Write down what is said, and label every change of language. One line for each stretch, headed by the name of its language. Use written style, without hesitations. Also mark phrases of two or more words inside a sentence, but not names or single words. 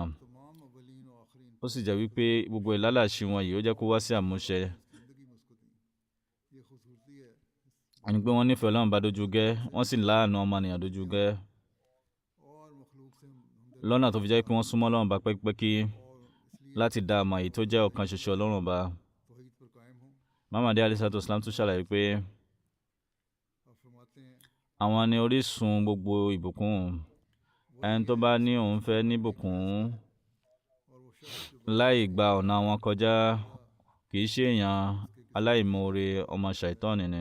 Yoruba: Ó sì jẹ́ wípé gbogbo ìlálàṣì wọn yìí ó jẹ́ kó wá sí àmúṣẹ. Ẹni pé wọ́n nífẹ̀ẹ́ Ọlọ́run bá dojú gẹ́, wọ́n sì láàánú ọmọnìyàn dojú gẹ́, lọ́nà tó fi jẹ́ pé wọ́n súnmọ́ Ọlọ́run bá pẹ́kípẹ́kí láti dá àmọ́ èyí tó jẹ́ ọ̀kan ṣoṣo Ọlọ́run bá. Muhammad
Arabic: عليه الصلاة والسلام
Yoruba: tún ṣàlàyé pé àwọn ni orísun gbogbo ìbùkún. Ẹni tó bá ní òun fẹ́ ní ìbùkún láì gba ọ̀nà wọn kọjá kì í ṣe èèyàn aláìmoore, ọmọ ṣàìtọ́nì ni.